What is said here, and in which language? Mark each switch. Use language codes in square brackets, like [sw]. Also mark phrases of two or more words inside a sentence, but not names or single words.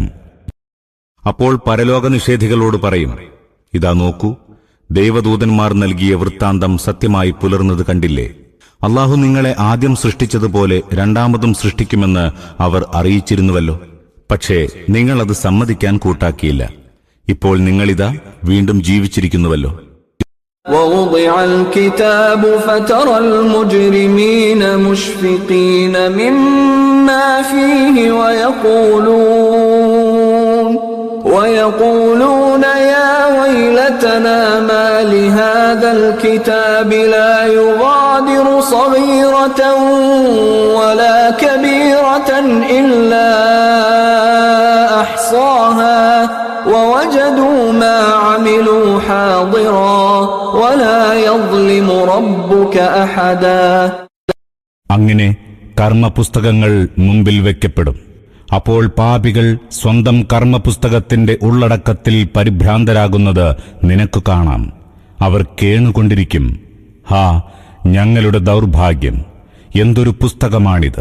[ml] അപ്പോൾ പരലോക നിഷേധികളോട് പറയും, ഇതാ നോക്കൂ, ദൈവദൂതന്മാർ നൽകിയ വൃത്താന്തം സത്യമായി പുലർന്നത് കണ്ടില്ലേ? അള്ളാഹു നിങ്ങളെ ആദ്യം സൃഷ്ടിച്ചതുപോലെ രണ്ടാമതും സൃഷ്ടിക്കുമെന്ന് അവർ അറിയിച്ചിരുന്നുവല്ലോ. പക്ഷേ നിങ്ങളത് സമ്മതിക്കാൻ കൂട്ടാക്കിയില്ല. ഇപ്പോൾ നിങ്ങളിതാ വീണ്ടും ജീവിച്ചിരിക്കുന്നുവല്ലോ. [ar] وَوُضِعَ الْكِتَابُ فَتَرَى الْمُجْرِمِينَ مُشْفِقِينَ مِمَّا فِيهِ وَيَقُولُونَ يَا وَيْلَتَنَا مَا لِهَذَا الْكِتَابِ لَا يُغَادِرُ صَغِيرَةً وَلَا كَبِيرَةً إِلَّا أَحْصَاهَا وَوَجَدُوا مَا عَمِلُوا حَاضِرًا وَلَا يَظْلِمُ رَبُّكَ أَحَدًا. [ml] അങ്ങനെ കർമ്മപുസ്തകങ്ങൾ മുമ്പിൽ വയ്ക്കപ്പെടും. അപ്പോൾ പാപികൾ സ്വന്തം കർമ്മപുസ്തകത്തിന്റെ ഉള്ളടക്കത്തിൽ പരിഭ്രാന്തരാകുന്നത് നിനക്കു കാണാം. അവർ കേണുകൊണ്ടിരിക്കും, ഹാ ഞങ്ങളുടെ ദൗർഭാഗ്യം, എന്തൊരു പുസ്തകമാണിത്!